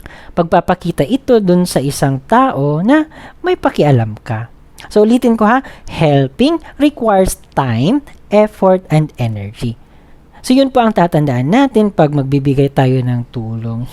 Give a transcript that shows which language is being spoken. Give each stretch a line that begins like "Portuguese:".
Filipino: Pagpapakita ito dun sa isang tao na may pakialam ka.
English: So,
Filipino: ulitin ko ha,
English: helping requires time, effort, and energy.
Filipino: So, yun po ang tatandaan natin pag magbibigay tayo ng tulong.